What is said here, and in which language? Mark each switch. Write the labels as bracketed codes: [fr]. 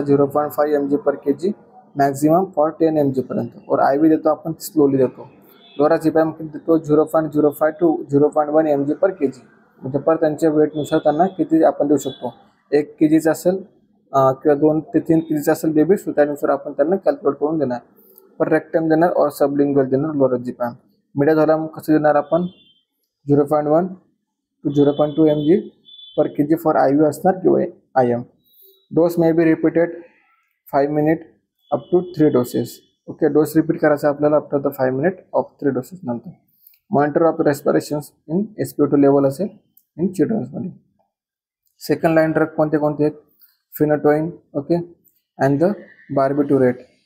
[mr] 0.5 mg/kg maximum for 10 mg पर्यंत. और IV देतो आपण स्लोली देतो. लोराझेपॅम किती देतो? [en] 0.05 to 0.1 mg/kg. [mr] म्हणजे पर त्यांच्या वेटनुसार त्यांना किती आपण देऊ शकतो. 1 kg असेल किंवा 2 ते 3 kg असेल बेबी, सो त्यानुसार आपण त्यांना कॅल्क्युलेट करून देणार. पर रेक्टम देणार और सबलिंग्युअल देणार लोराझेपॅम. मिडाझोलाम कसं देणार आपण? 0.1 to 0.2 mg/kg फॉर IV असणार किंवा IM. [en] Dose may be repeated 5 minutes up to 3 doses. Okay. [mr] Dose repeat करायचा आपल्याला after the 5 minutes of 3 doses नंतर. Monitor of रेस्पिरेशन्स in SpO2 level असेल इन चिल्ड्रन्समध्ये. सेकंड लाईन ड्रग कोणते कोणते आहेत? फिनोटोइन, ओके, अँड द बार्बिटुरेट.